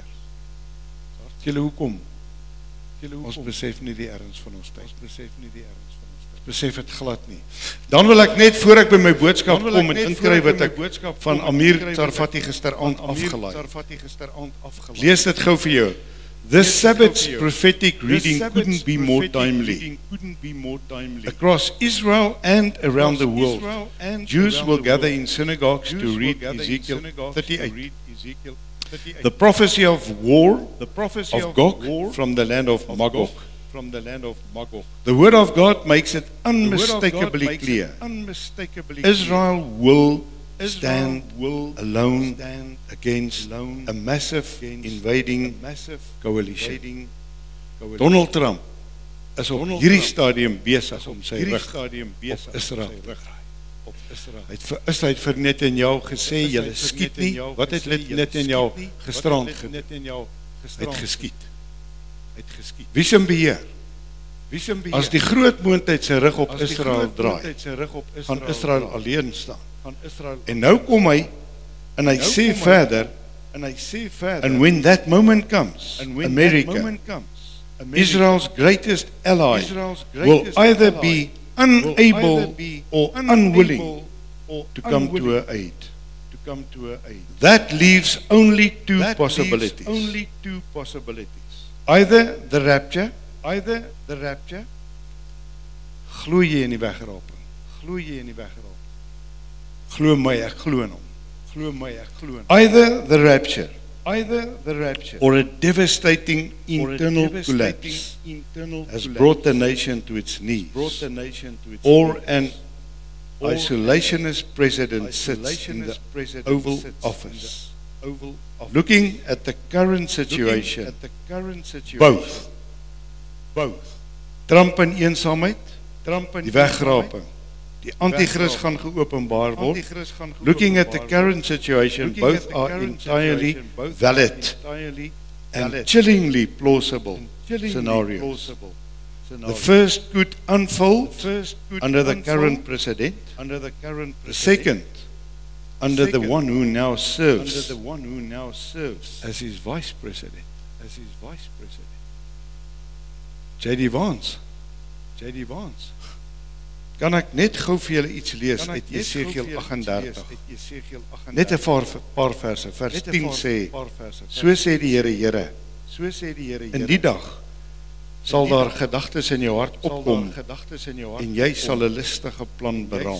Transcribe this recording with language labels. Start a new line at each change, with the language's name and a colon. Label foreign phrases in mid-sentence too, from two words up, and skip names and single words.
Afrikaans: Julle hoekom? Ons besef nie die erns van ons tyd. Ons besef het glad nie. Dan wil ek net voor ek by my boodskap kom en inkry wat ek van Amir Tsarfati gisteraand afgelaai. Lees dit gou vir jou.
English: This Sabbath's prophetic reading couldn't be more timely. Across Israel and around the world, Jews will gather in synagogues to read Ezekiel 38. The prophecy of war of Gog from the land of Magog. The word of God makes it unmistakably clear. Israel will stand alone against a massive invading coalition.
Afrikaans: Donald Trump is op hierdie stadium besig om sy rug op Israel te draai. Hy het vir Netanyahu gesê, julle skiet nie. Wat het Netanyahu gisterand gedoen? Hy het geskiet. Wie se beheer? As die groot moondheid sy rug op Israel draai, gaan Israel alleen staan. En nou kom hy, en hy sê verder,
English: and when that moment comes, America, Israel's greatest ally, will either be unable or unwilling to come to her aid. That leaves only two possibilities. Either the rapture,
Afrikaans: glo jy in die wegraping? Glo my, ek glo in hom.
English: Either the rapture, or a devastating internal collapse has brought the nation to its knees, or an isolationist president sits in the Oval Office. Looking at the current situation, both
Afrikaans: Trump in eensaamheid, die wegraping, die antichrist gaan geopenbaar word.
English: Looking at the current situation, both are entirely valid and chillingly plausible scenarios. The first could unfold under the current president, the second under the one who now serves as his vice president. J.D. Vance.
Afrikaans: Kan ek net gou vir julle iets lees uit Jesegiel 38? Net 'n paar verse. Vers 10 sê, so sê die Here, in die dag sal daar gedagtes in jou hart opkom en jy sal 'n listige plan beraam.